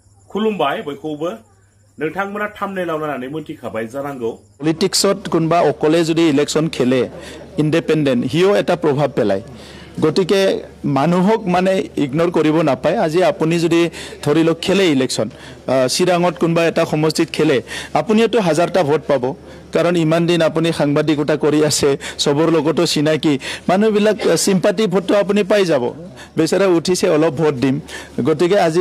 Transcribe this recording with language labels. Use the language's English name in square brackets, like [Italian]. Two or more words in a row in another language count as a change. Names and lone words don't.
[Bodo] खुलुमबाय बयखौबो नोंथांमोना थामनेलाव नायनानै मोनथिखाबाय जानांगौ [Assamese] পলিটিক্সত কোনবা একলে যদি ইলেকশন খেলে ইণ্ডিপেণ্ডেণ্ট হিয়ো এটা প্ৰভাৱ পেলায় গতিকে মানুহক মানে ইগন্ৰ কৰিব নাপায় আজি আপুনি যদি ধৰি লওক খেলে ইলেকশন চিৰাঙত কোনবা এটা সমষ্টিত খেলে আপুনিটো হাজাৰটা ভোট পাব কাৰণ ইমান দিন আপুনি সাংবাদিকতা কৰি আছে সবৰ লগতো চিনাকি মানুহবিলাক সিম্পাথি ভোটটো আপুনি পাই যাব বেচাৰা উঠিছে অলপ ভোট দিম গতিকে আজি